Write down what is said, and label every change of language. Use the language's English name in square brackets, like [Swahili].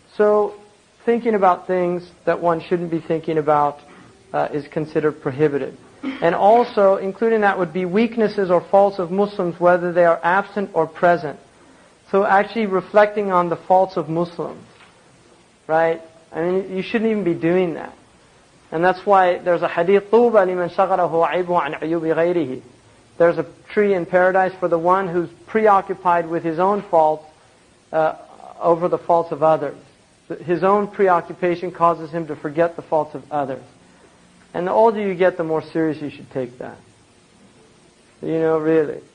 [English] So thinking about things that one shouldn't be thinking about is considered prohibited. And also, including that would be weaknesses or faults of Muslims, whether they are absent or present. So actually reflecting on the faults of Muslims, right? I mean, you shouldn't even be doing that. And that's why there's a hadith, [Arabic] طُوبَى لِمَنْ شَغَلَهُ عَيْبُهُ عَنْ عُيُوبِ غَيْرِهِ. [English] There's a tree in paradise for the one who's preoccupied with his own faults over the faults of others. His own preoccupation causes him to forget the faults of others. And the older you get, the more serious you should take that. Really.